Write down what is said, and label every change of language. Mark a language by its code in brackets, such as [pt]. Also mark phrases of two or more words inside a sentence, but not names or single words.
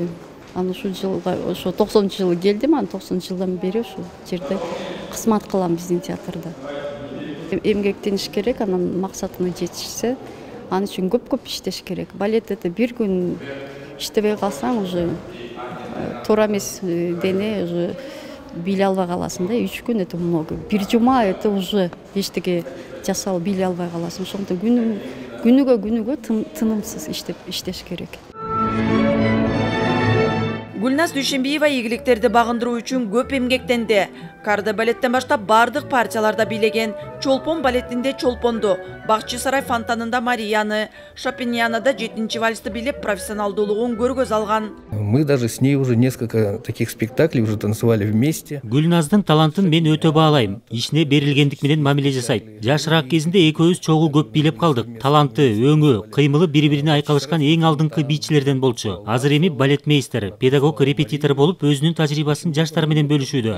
[ky] Аны ушул жылга, ошо 90-жылы келдим, аны 90-жылдан бери ошол жерде кызмат кылам биздин театрда. Эмгектениш керек, анан максатына жетишсе, аны үчүн көп иштеш керек. Балет это бир күн иштебей калсаң уже туура эмес дене уже биле албай каласың да. [ru] 3 күн это много. [ky] Бир жума это уже эчтеке жасалып биле албай каласың. Ошондо күнүгө тынымсыз иштеш керек. Гүлназ Дүйшенбиева ийгиликтерди багындыруу үчүн көп эмгектенди. Карда балеттен баштап бардык партияларда бийлеген. Чолпон балетинде Чолпонду, Бакчы сарай фонтанында Марияны, Шопеньянада 7-чи вальсты билеп профессионалдуулугун көргөз алган. [ru] Мы даже с ней уже несколько таких спектаклей уже танцевали вместе. [ky] Гүлназдын талантын мен өтө баалайм. Ишине берилгендик менен мамиле жасайт. Жашыраак кезинде экөөбүз чогуу көп бийлеп калдык. Таланты, өңү, кыймылы бири-бирине айкалышкан эң алдыңкы бийчилерден болчу. Азыр эми балетмейстер, педагог, репетитор болуп өзүнүн тажрыйбасын жаштар менен бөлүшүүдө.